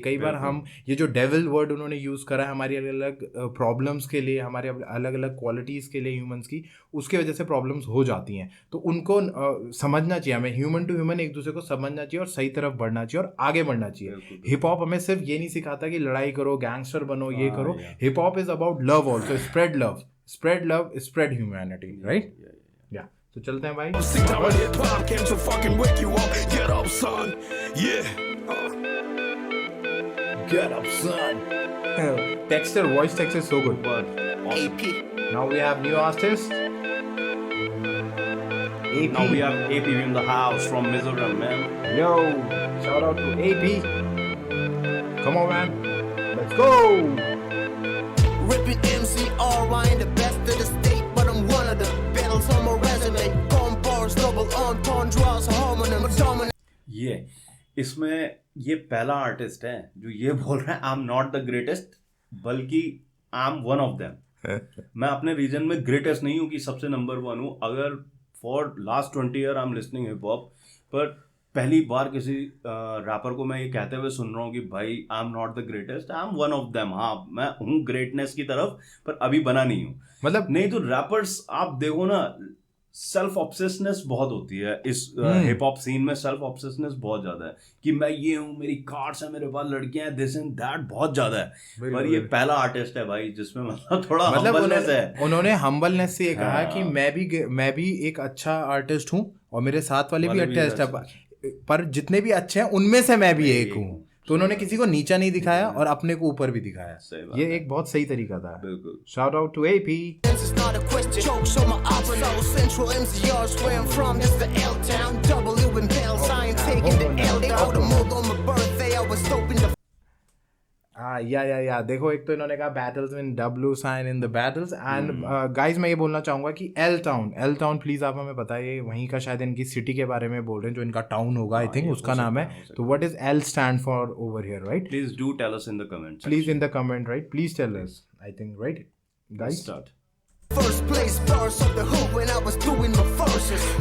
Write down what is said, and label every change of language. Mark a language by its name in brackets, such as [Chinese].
[Hindi] कई बार हम ये जो डेविल वर्ड उन्होंने यूज़ करा है हमारी अलग अलग प्रॉब्लम्स के लिए, हमारे अलग अलग क्वालिटीज़ के लिए ह्यूमंस की, उसके वजह से प्रॉब्लम्स हो जाती हैं। तो उनको समझना चाहिए, हमें ह्यूमन टू ह्यूमन एक दूसरे को समझना चाहिए और सही तरफ बढ़ना चाहिए और आगे बढ़ना चाहिए। हिप हॉप हमें सिर्फ ये नहीं सिखाता कि लड़ाई करो, गैंगस्टर बनो, ये करो। [English] Hip hop is about love also, spread love, spread humanity, right? [Hindi] या तो चलते हैं भाई। [English] Sit down with hip hop came to fucking wake you up. Get up, son. Yeah. Get up, son. Texture, voice texture is so good. But AP. Now we have new artist. AP. now we have AP in the house from Mizoram, man. Yo, shout out to AP. Come on, man. Let's go. Ripping MCR, I ain't the best of the state, but I'm one of them. Battles on my resume, gun bars, double on draws, homonym, dominant. [Hindi] ये इसमें ये पहला artist है जो ये बोल रहा है [English] I am not the greatest, [Hindi] बल्कि [English] I am one of them. [Hindi] मैं अपने रीजन में ग्रेटेस्ट नहीं हूँ कि सबसे नंबर 1 हूँ। अगर [English] for last 20 year I am listening hip hop, [Hindi] पर पहली बार किसी रैपर को मैं ये कहते हुए सुन रहा हूँ कि भाई [English] I am not the greatest, I am one of them. [Hindi] हाँ, मैं हूँ ग्रेटनेस की तरफ, पर अभी बना नहीं हूँ। मतलब नहीं तो रैपर्स आप देखो ना, सेल्फ ऑब्सेसनेस बहुत होती है इस हिप हॉप सीन में। सेल्फ ऑब्सेसनेस बहुत ज्यादा है कि मैं ये हूँ, मेरी कार्स है, मेरे पास लड़कियां हैं, [English] this and that [Hindi] बहुत ज्यादा है। पर ये पहला आर्टिस्ट है भाई जिसमें मतलब थोड़ा हम्बलनेस है। उन्होंने हम्बलनेस से ये कहा कि मैं भी एक अच्छा आर्टिस्ट हूँ और मेरे साथ वाले भी आर्टिस्ट है, पर जितने भी अच्छे हैं उनमें से मैं भी एक हूँ। तो उन्होंने किसी को नीचा नहीं दिखाया और अपने को ऊपर भी दिखाया। ये एक बहुत सही तरीका था। बिल्कुल। [English] Shout out to AP। It's not a question. Jokes on my opera. South Central MCR's where I'm from. It's the L town. W and bells. I ain't taking the L down. The move on my birthday. I was hoping to. [Hindi] या देखो, एक तो इन्होंने कहा battles in W sign in the battles and guys मैं ये बोलना चाहूँगा कि एल टाउन प्लीज़ आप हमें बताइए, वहीं का शायद इनकी सिटी के बारे में बोल रहे हैं जो इनका टाउन होगा, [English] I think [Hindi] उसका नाम है। [English] तो what is L stand for over here, right? Please do tell us in the comments. Please in the comment, right? Please tell us, I think, right guys? Start. First place verse of the hood when I was doing my verses.